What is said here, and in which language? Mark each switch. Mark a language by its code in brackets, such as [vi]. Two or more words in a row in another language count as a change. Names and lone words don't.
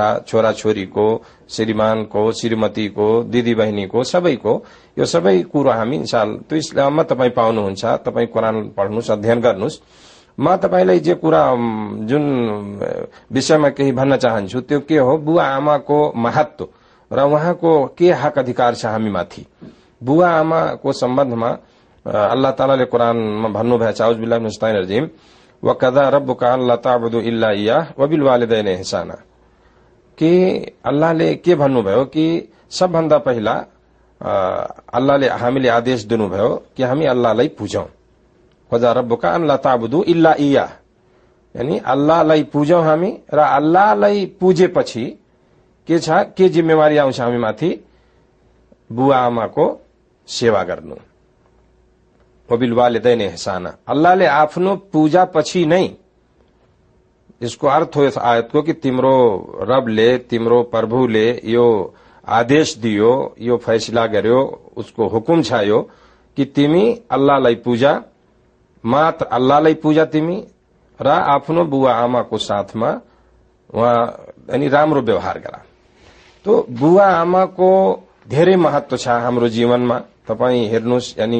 [ne] छोरा छोरीको श्रीमानको श्रीमतीको दिदी बहिनीको सबैको यो सबै कुरो हामी इन्शाअल्लाह त्यो इस्लाममा तपाई पाउनुहुन्छ तपाई कुरान पढ्नुस् अध्ययन गर्नुस् म तपाईलाई जे कुरा जुन विषयमा केही भन्न चाहन्छु त्यो के हो बुवा आमाको महत्व र उहाँको के हक अधिकार छ हामी माथि बुवा आमाको सम्बन्धमा अल्लाह तालाले कुरानमा भन्नुभएको छ [ar] أعوذ بالله من الشيطان الرجيم وقضى ربك ألا تعبدوا إلا إياه وبالوالدين [ne] इहसाना कि अल्लाहले के भन्नुभयो कि सबभन्दा पहिला अल्लाहले हामीले आदेश दिनुभयो कि हामी अल्लाहलाई पूजौं [ar] وقضى ربك ألا تعبدوا إلا إياه [ne] यानी अल्लाहलाई पूजौं हामी र अल्लाहलाई पूजेपछि के छ के जिम्मेवारी आउँछ हामी माथि बुवा आमाको सेवा गर्नु [ar] وبالوالدين إحسانا [ne] अल्लाहले आफ्नो पूजा पछि नै यसको अर्थ हो यस आयतको कि तिम्रो रबले तिम्रो प्रभुले यो आदेश दियो यो फैसला गर्यो उसको हुकुम छ यो कि तिमी अल्लाहलाई पूजा मात्र अल्लाहलाई पूजा तिमी र आफ्नो बुवा आमाको साथमा वहाँ यानी राम्रो व्यवहार गर तो बुवा आमाको धेरै महत्व छ हाम्रो जीवनमा तपाई हेर्नुस् यानी